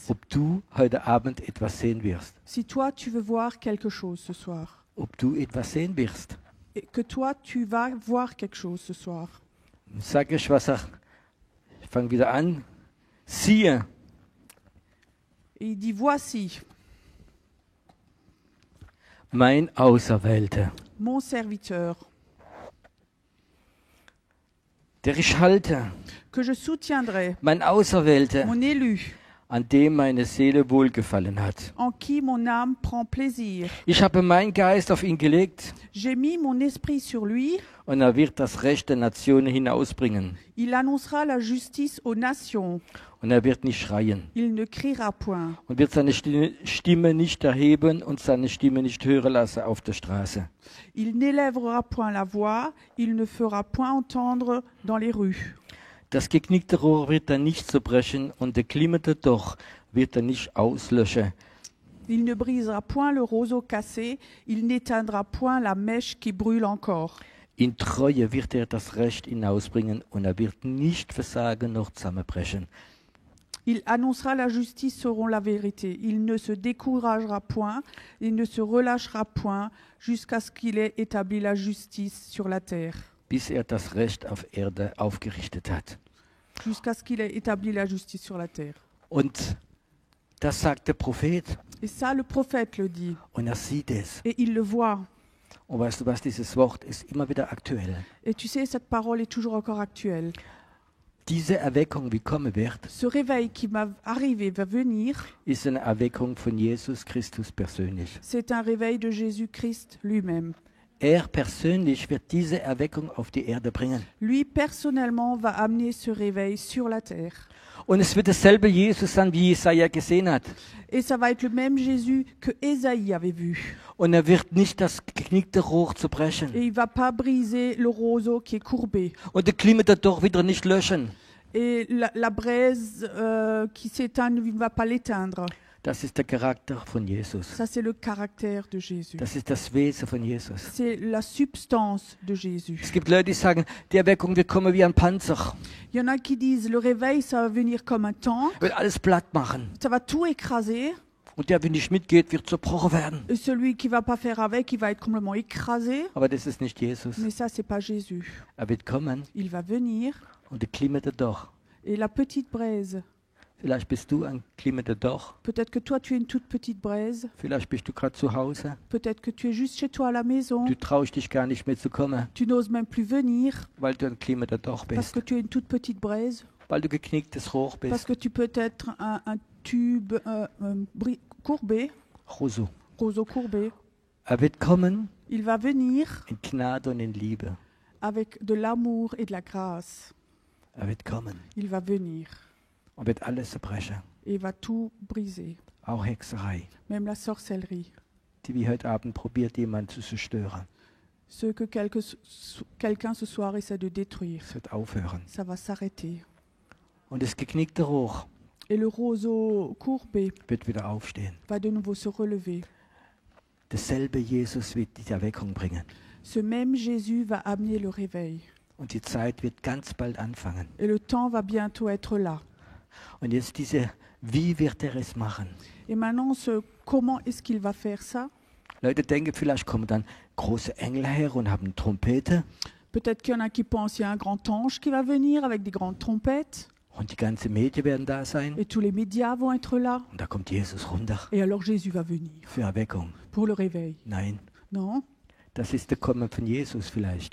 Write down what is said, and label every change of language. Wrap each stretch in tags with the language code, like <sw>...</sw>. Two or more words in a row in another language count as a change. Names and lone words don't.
<de>ob du heute Abend etwas sehen wirst.</de> <fr>si toi, tu veux voir quelque chose ce soir,</fr> <de>Ob du etwas sehen wirst.</de> <fr>et que toi, tu vas voir quelque chose ce soir.</fr> <de>Sag ich, was er. Ich fange wieder an. Siehe,</de> <fr>Et il dit, voici</fr> <de>mein Auserwählter,</de> <fr>mon serviteur,</fr> <de>der ich halte,</de> <fr>que je soutiendrai,</fr> <de>mein Auserwählter,</de> <fr>mon élu,</fr> <de>an dem meine Seele wohlgefallen hat.</de> <fr>en qui mon âme prend plaisir.</fr> <de>Ich habe meinen Geist auf ihn gelegt</de> <fr>J'ai mis mon esprit sur lui,</fr> <de>und er wird das Recht der Nationen hinausbringen.</de> <fr>il annoncera la justice aux nations.</fr> <de>Und er wird nicht schreien</de> <fr>Il ne criera point.</fr> <de>und wird seine Stimme nicht erheben und seine Stimme nicht hören lassen auf der Straße.</de> <fr>Il n'élèvera point la voix, il ne fera point entendre dans les rues.</fr> <de>Das geknickte Rohr wird er nicht zerbrechen und der glimmende Doch wird er nicht auslöschen.</de> <fr>Il ne brisera point le roseau cassé, il n'éteindra point la mèche qui brûle encore.</fr> <de>In Treue wird er das Recht hinausbringen und er wird nicht versagen noch zusammenbrechen.</de> <fr>Il annoncera la justice selon la vérité. Il ne se découragera point, il ne se relâchera point, jusqu'à ce qu'il ait établi la justice sur la terre.</fr> <de>Bis er das Recht auf Erde aufgerichtet hat.</de> <fr>Jusqu'à ce qu'il ait établi la justice sur la terre.</fr> <de>Und das sagt der Prophet</de> <fr>Et ça, le prophète le dit.</fr> <de>und er sieht es.</de> <fr>Et il le voit.</fr> <de>Und weißt du was, dieses Wort ist immer wieder aktuell.</de> <fr>Et tu sais, cette parole est toujours encore actuelle.</fr> <de>Diese Erweckung, wie kommen wird,</de> <fr>Ce réveil qui va arriver, va venir,</fr> <de>ist eine Erweckung von Jesus Christus persönlich.</de> <fr>c'est un réveil de Jésus-Christ lui-même.</fr> <de>Er persönlich wird diese Erweckung auf die Erde bringen.</de> <fr>Lui, personnellement, va amener ce réveil sur la terre.</fr> <de>Und es wird dasselbe Jesus sein, wie Jesaja gesehen hat.</de> <fr>Et ça va être le même Jésus que Ésaïe avait vu.</fr> <de>Und er wird nicht das geknickte Rohr zerbrechen.</de> <fr>Et il va pas briser le roseau qui est courbé.</fr> <de>Und der glimmende Doch wieder nicht löschen.</de> <fr>Et la braise qui s'éteint ne va pas l'éteindre.</fr> <de>Das ist der Charakter von Jesus.</de> <fr>Ça, c'est le caractère de Jésus.</fr> <de>Das ist das Wesen von Jesus.</de> <fr>C'est la substance de Jésus.</fr> <de>Es gibt Leute, die sagen, die Erweckung wird kommen wie ein Panzer.</de> <fr>Il y en a qui disent, le réveil, ça va venir comme un tank.</fr> <de>Wird alles platt machen.</de> <fr>Ça va tout écraser.</fr> <de>Und der, der nicht mitgeht, wird zerbrochen werden.</de> <fr>Et celui qui va pas faire avec, il va être complètement écrasé.</fr> <de>Aber das ist nicht Jesus.</de> <fr>Mais ça, c'est pas Jésus.</fr> <de>Er wird kommen</de> <fr>Il va venir.</fr> <de>und der glimmende Doch.</de> <fr>Et la petite braise.</fr> <de>Vielleicht bist du ein glimmender Doch.</de> <fr>Peut-être que toi, tu es une toute petite braise.</fr> <de>Vielleicht bist du gerade zu Hause.</de> <fr>Peut-être que tu es juste chez toi à la maison.</fr> <de>Du traust dich gar nicht mehr zu kommen,</de> <fr>Tu n'oses même plus venir</fr> <de>weil du ein glimmender Doch</de> <fr>parce</fr> <de>bist.</de> <fr>que tu es une toute petite braise.</fr> <de>Weil du geknicktes Rohr</de> <fr>Parce</fr> <de>bist.</de> <fr>que tu peux être un tube courbé, Rosu. roseau courbé.</fr> <de>Er wird kommen</de> <fr>Il va venir</fr> <de>in Gnade und in Liebe.</de> <fr>avec de l'amour et de la grâce.</fr> <de>Er wird kommen</de> <fr>Il va venir</fr> <de>und wird alles zerbrechen.</de> <fr>et il va tout briser.</fr> <de>Auch Hexerei,</de> <fr>Même la sorcellerie.</fr> <de>die wie heute Abend probiert, jemanden zu zerstören.</de> <fr>Ce que quelqu'un ce soir essaie de détruire,</fr> <de>Es wird aufhören.</de> <fr>ça va s'arrêter.</fr> <de>Und das geknickte Rohr</de> <fr>Et le roseau courbé</fr> <de>wird wieder aufstehen.</de> <fr>va de nouveau se relever.</fr> <de>Derselbe Jesus wird die Erweckung bringen.</de> <fr>Ce même Jésus va amener le réveil.</fr> <de>Und die Zeit wird ganz bald anfangen.</de> <fr>Et le temps va bientôt être là.</fr> <de>Und jetzt wie wird er es machen?</de> <fr>Et maintenant, comment est-ce qu'il va faire ça?</fr> <de>Leute denken, vielleicht kommen dann große Engel her und haben Trompete.</de> <fr>Peut-être qu'il y en a qui pensent qu'il y a un grand ange qui va venir avec des grandes trompettes.</fr> <de>Und die ganzen Medien werden da sein.</de> <fr>et tous les médias vont être là.</fr> <de>Und da kommt Jesus runter</de> <fr>Et alors Jésus va venir</fr> <de>für Erweckung.</de> <fr>pour le réveil.</fr> <de>Nein,</de> <fr>Non,</fr> <de>das ist der Kommen von Jesus vielleicht.</de>